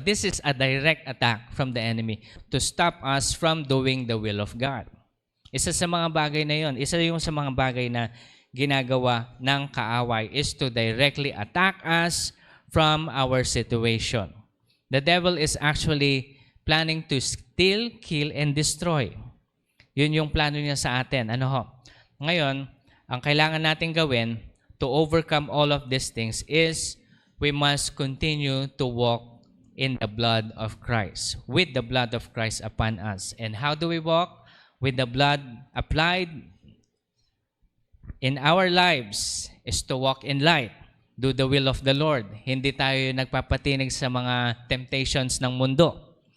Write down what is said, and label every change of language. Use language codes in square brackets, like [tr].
[en] This is a direct attack from the enemy to stop us from doing the will of God. [tl] Isa sa mga bagay na yon, isa yung sa mga bagay na ginagawa ng kaaway is to directly attack us from our situation. [en] The devil is actually planning to steal, kill, and destroy. [tl] Yun yung plano niya sa atin. Ano ho? Ngayon, ang kailangan natin gawin [en] to overcome all of these things is we must continue to walk in the blood of Christ, with the blood of Christ upon us. And how do we walk? With the blood applied in our lives is to walk in light. Do the will of the Lord. [tl] Hindi tayo nagpapatinig sa mga temptations ng mundo.